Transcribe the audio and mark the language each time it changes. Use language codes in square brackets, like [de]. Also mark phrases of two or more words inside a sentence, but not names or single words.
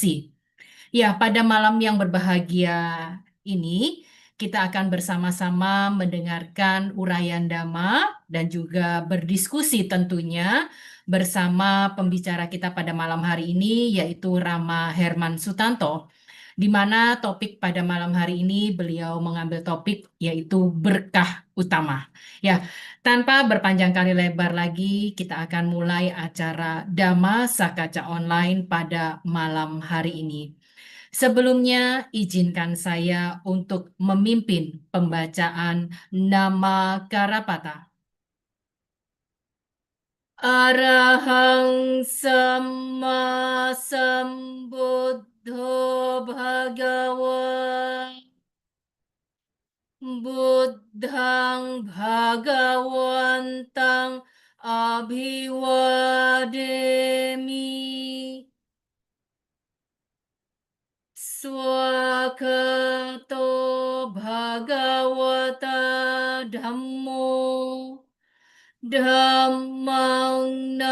[id] Ya, pada malam yang berbahagia ini, kita akan bersama-sama mendengarkan uraian Dhamma dan juga berdiskusi tentunya bersama pembicara kita pada malam hari ini, yaitu Rama Herman Sutanto, di mana topik pada malam hari ini beliau mengambil topik yaitu berkah utama. Ya, tanpa berpanjang kali lebar lagi, kita akan mulai acara Dhamma Sakaca Online pada malam hari ini. Sebelumnya, izinkan saya untuk memimpin pembacaan nama Karapata. [pi] Arahang Sama Sambuddho Bhagawa Buddhang Bhagawantang Abhiwademi Swakato Bhagavata Dhammo Dhammang